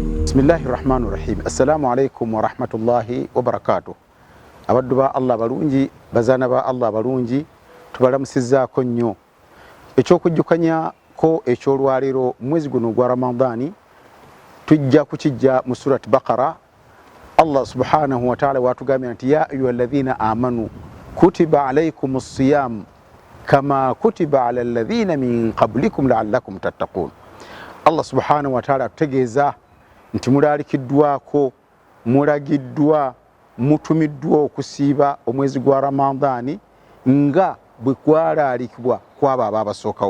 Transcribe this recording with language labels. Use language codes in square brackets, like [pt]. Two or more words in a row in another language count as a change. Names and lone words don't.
[ar] بسم الله الرحمن الرحيم. السلام عليكم ورحمة الله وبركاته. [lg] Abaddu ba Allah balungi, bazana ba Allah balungi, tubalamusizzaako nnyo. Ekyokujjukanya ko ekyolwaliro mwezi guno gwa Ramadani tujja kukijja mu surati Baqara. [ar] الله سبحانه وتعالى [lg] watugambye nti [ar] يا أيها الذين آمنوا كتب عليكم الصيام كما كتب على الذين من قبلكم لعلكم تتقون. الله سبحانه وتعالى [lg] atutegeeza nti mulalikiddwako, mulagiddwa, mutumiddwa okusiiba omwezi gwa Ramadani nga bwe kwalalikibwa kwabo ababasookawo.